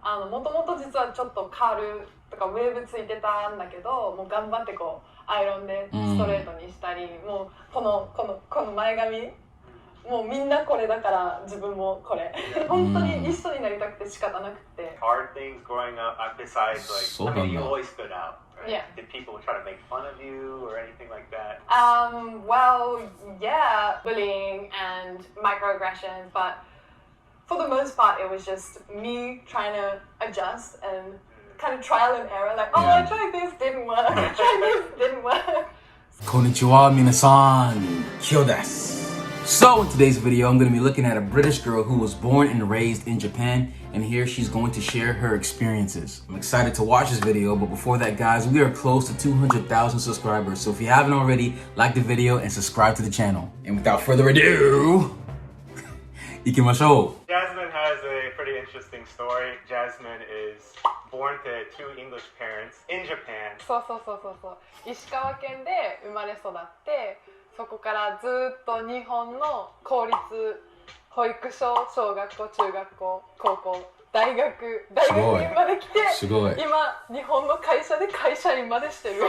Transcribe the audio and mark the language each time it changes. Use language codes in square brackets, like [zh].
[ja] もともと実はちょっとカールとかウェーブついてたんだけど、もう頑張ってこうアイロンでストレートにしたり、もうこの前髪もうみんなこれだから自分もこれ本当に一緒になりたくて仕方なくて。 [en] Hard things growing up besides like I mean you always stood out, right? Yeah. Did people try to make fun of you or anything like that? Well, yeah, bullying and microaggressions, but for the most part it was just me trying to adjust and kind of trial and error, like, oh, I tried this, didn't work, I tried this, didn't work. [ja] こんにちは、皆さん、キヨです。 [en] So in today's video, I'm going to be looking at a British girl who was born and raised in Japan, and here she's going to share her experiences. I'm excited to watch this video, but before that, guys, we are close to 200,000 subscribers, so if you haven't already, like the video and subscribe to the channel. And without further ado, [ja] 行きましょう。 [en] Jasmine has a pretty interesting story. Jasmine is born to two English parents in Japan. [ja] そう石川県で生まれ育って、そこからずっと日本の公立保育所、小学校、中学校、高校、大学院まで来て、今日本の会社で会社員までしてる。